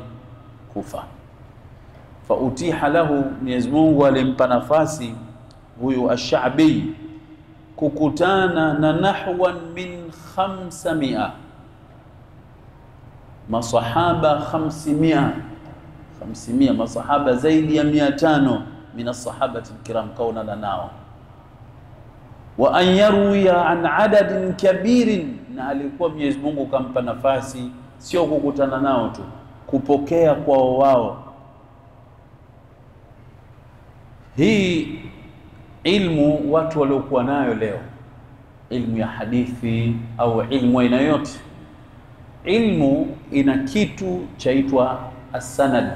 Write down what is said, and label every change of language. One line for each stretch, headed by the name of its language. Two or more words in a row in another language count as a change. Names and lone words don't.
Swahili: Kufa.
Arabic: فأتيح له,
Swahili: Mwenyezi Mungu alimpa nafasi huyu Ash-Sha'bi kukutana na
Arabic: نحو من
Swahili: 500 masahaba, 500 masahaba, zaidi ya 500
Arabic: من الصحابة الكرام
Swahili: kaunana nao,
Arabic: وأن يروي عن عدد كبير,
Swahili: na alikuwa Mwenyezi Mungu kampa nafasi sio kukutana nao tu, kupokea kwa wao. Hii ilmu watu waliokuwa nayo leo, ilmu ya hadithi au ilmu aina yote, ilmu ina kitu chaitwa as-sanad.